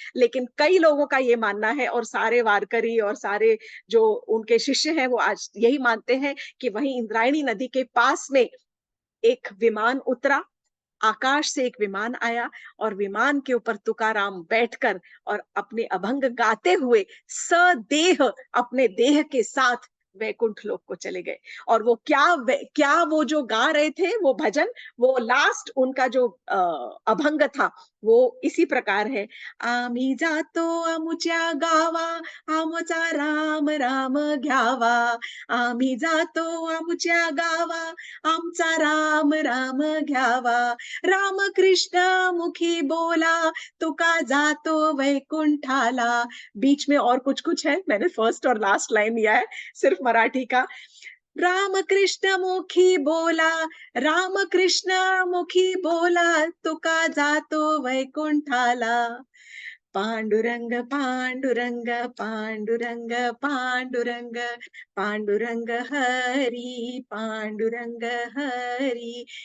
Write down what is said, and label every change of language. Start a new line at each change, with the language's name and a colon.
Hindi: लेकिन कई लोगों का ये मानना है, और सारे वारकरी और सारे जो उनके शिष्य हैं वो आज यही मानते हैं कि वहीं इंद्रायणी नदी के पास में एक विमान उतरा, आकाश से एक विमान आया, और विमान के ऊपर तुकाराम बैठकर और अपने अभंग गाते हुए सदेह अपने देह के साथ वैकुंठ लोक को चले गए। और वो क्या वो जो गा रहे थे वो भजन, वो लास्ट उनका जो अभंग था, वो इसी प्रकार है,
Marathi: आम्ही जातो आमुच्या गावा, आमचा राम राम घ्यावा, आम्ही जातो आमुच्या गावा, आमचा राम राम घ्यावा, रामकृष्ण मुखी बोला, तुका जातो वैकुंठाला।
Hindi: बीच में और कुछ कुछ है, मैंने फर्स्ट और लास्ट लाइन लिया है सिर्फ मराठी का।
Marathi: रामकृष्ण मुखी बोला, रामकृष्ण मुखी बोला, तुका जातो वैकुंठाला। पांडुरंग पांडुरंग पांडुरंग पांडुरंग, पांडुरंग हरी पांडुरंग हरी।